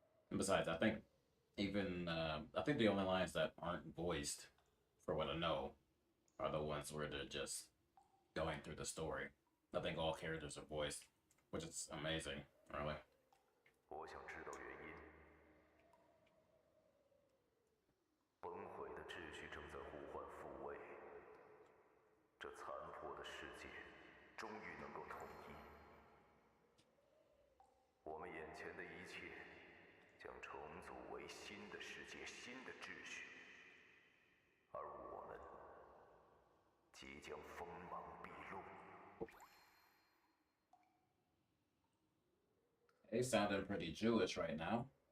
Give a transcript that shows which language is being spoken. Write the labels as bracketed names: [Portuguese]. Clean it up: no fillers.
[English] And besides, I think the only lines that aren't voiced, for what I know, are the ones where they're just going through the story. I think all characters are voiced, which is amazing, really. [Chinese] 我想知道原因。崩毁的秩序正在呼唤复位，这残破的世界终于能够统一。我们眼前的一切将重组为新的世界、新的秩序，而我们即将锋芒毕露。 [English] They sounded pretty Jewish right now.